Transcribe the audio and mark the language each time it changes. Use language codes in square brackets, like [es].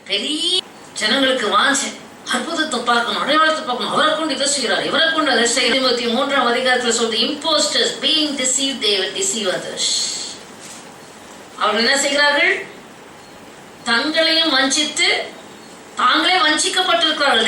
[ta] பெரிய ஜனங்களுக்கு வாஞ்ச அற்புதத்தை பார்க்கணும், அடையாளத்தை பார்க்கணும். அவரை கொண்டு இதை செய்யறார், இவரை கொண்டு அதை செய்ய. 3ஆம் அதிகாரத்தில் சொல்றது, [en] imposters being deceived they will deceive others. [ta] அவர்கள் என்ன செய்கிறார்கள்? தங்களையும் வஞ்சித்து தாங்களே வஞ்சிக்கப்பட்டிருக்கிறார்கள்.